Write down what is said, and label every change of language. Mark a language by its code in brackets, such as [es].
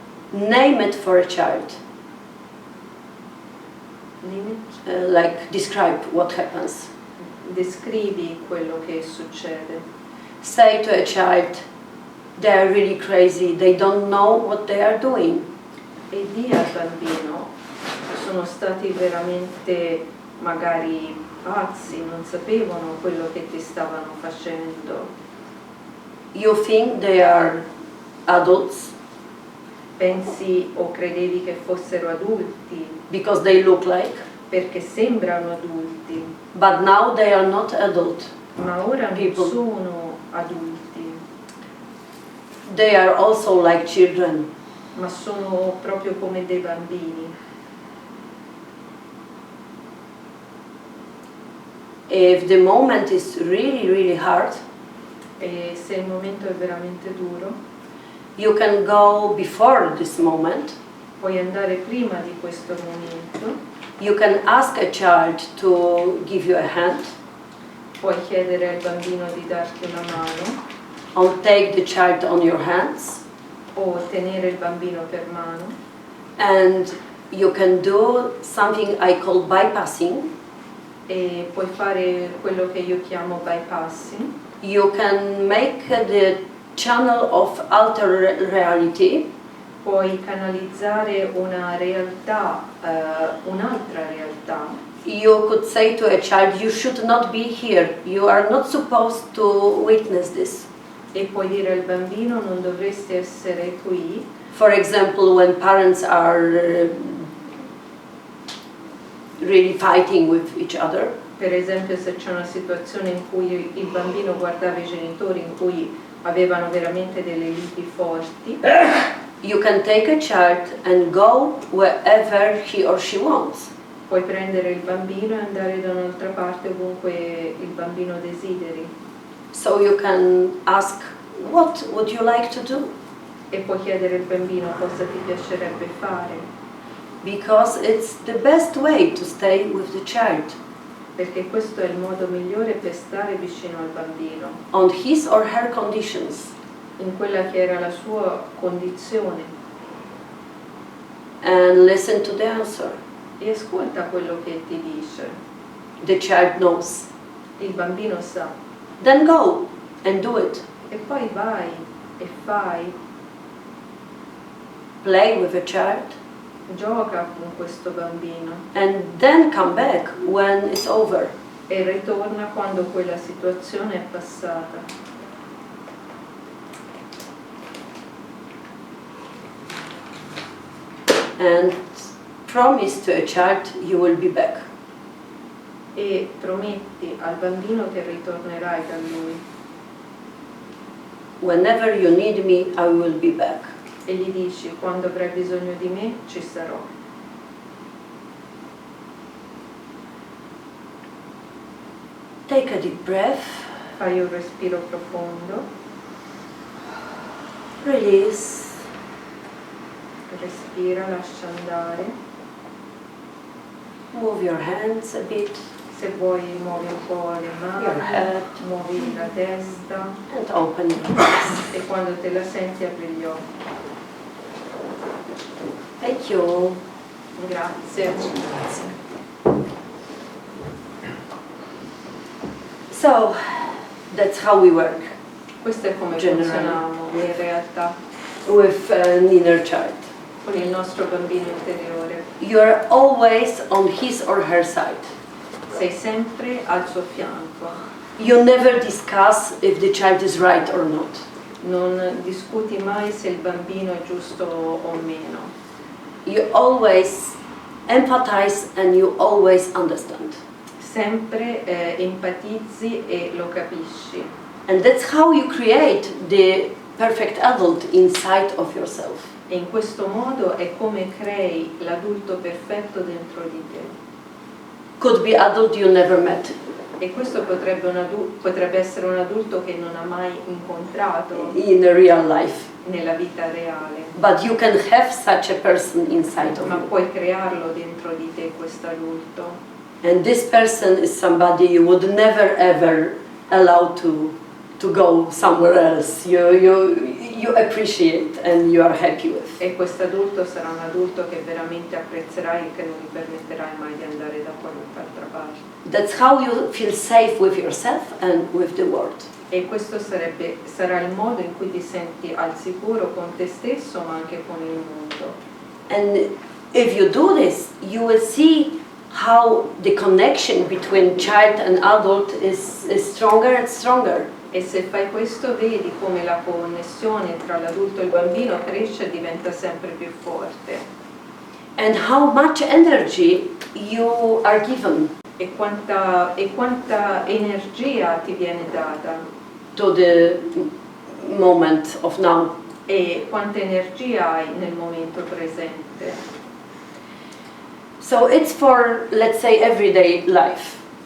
[en] name it for a child. Like describe what happens. [it] descrivi quello che succede. [en] Say to a child, they are really crazy, they don't know what they are doing. [it] E di al bambino, sono stati veramente magari pazzi, non sapevano quello che ti stavano facendo. [en] You think they are adults [it] Pensi o credevi che fossero adulti [en] because they look like, [it] perché sembrano adulti, [en] but now they are not adult. [it] ma ora non [en] People. [it] sono adulti, [en] They are also like children. [it] ma sono proprio come dei bambini. [en] If the moment is really, really hard, [it] E se il momento è veramente duro, [en] you can go before this moment. [it] puoi andare prima di questo momento, [en] You can ask a child to give you a hand, [it] puoi chiedere al bambino di darti una mano [en] or take the child on your hands, [it] o tenere il bambino per mano, [en] and you can do something I call bypassing. [it] e puoi fare quello che io chiamo bypassing. [en] You can make the channel of alter reality, [it] Puoi canalizzare una realtà, un'altra realtà. [en] you could say to a child, you should not be here, you are not supposed to witness this. [it] E puoi dire al bambino non dovresti essere qui. [en] For example, when parents are really fighting with each other, [it] Per esempio, se c'è una situazione in cui il bambino guardava i genitori in cui avevano veramente delle liti forti, [en] you can take a child and go wherever he or she wants. [it] puoi prendere il bambino e andare da un'altra parte ovunque il bambino desideri. [en] So you can ask, what would you like to do? [it] E puoi chiedere al bambino cosa ti piacerebbe fare, [en] Because it's the best way to stay with the child [it] perché questo è il modo migliore per stare vicino al bambino, [en] on his or her conditions. [it] in quella che era la sua condizione, [en] And listen to the answer. [it] e ascolta quello che ti dice. [en] The child knows. [it] Il bambino sa, [en] Then go and do it. [it] e poi vai e fai, [en] Play with a child [it] gioca con questo bambino [en] and then come back when it's over. [it] e ritorna quando quella situazione è passata. [en] And promise to a child you will be back. [it] E prometti al bambino che ritornerai da lui [en] Whenever you need me, I will be back. [it] e gli dici quando avrai bisogno di me ci sarò. [en] Take a deep breath, [it] Fai un respiro profondo, [en] release, [it] respira, lascia andare. [en] move your hands a bit, [it] Se vuoi muovi un po' le [en] your [it] mani, [en] head, [it] muovi la testa [en] and open your eyes. [it] e quando te la senti apri gli occhi. [en] Thank you. [it] Grazie. [en] So, that's how we work [it] Questo è come Generale. funzioniamo in realtà [en] with an inner child. [it] con il nostro bambino interiore. [en] You're always on his or her side. [it] Sei sempre al suo fianco. [en] You never discuss if the child is right or not. [it] Non discuti mai se il bambino è giusto o meno. [en] You always empathize and you always understand. [it] Sempre empatizzi e lo capisci. [en] And that's how you create the perfect adult inside of yourself. [it] E in questo modo è come crei l'adulto perfetto dentro di te. [en] Could be adult you never met. [it] E questo potrebbe essere un adulto che non ha mai incontrato [en] In a real life. [it] nella vita reale. [en] But you can have such a person inside of [it] Ma [en] you. [it] puoi crearlo dentro di te questo adulto. [en] And this person is somebody you would never ever allow to go somewhere else. You appreciate and you are happy with. [it] E questo adulto sarà un adulto che veramente apprezzerai e che non gli permetterai mai di andare da qualunque altra parte. [en] That's how you feel safe with yourself and with the world. [it] E questo sarà il modo in cui ti senti al sicuro con te stesso ma anche con il mondo. [en] And if you do this, you will see how the connection between child and adult is stronger and stronger. [it] E se fai questo vedi come la connessione tra l'adulto e il bambino cresce e diventa sempre più forte. [en] And how much energy you are given [it] E quanta energia ti viene data. [en] to the moment of now. [it] E quanta energia hai nel momento presente. [en] So it's for, let's say, everyday life.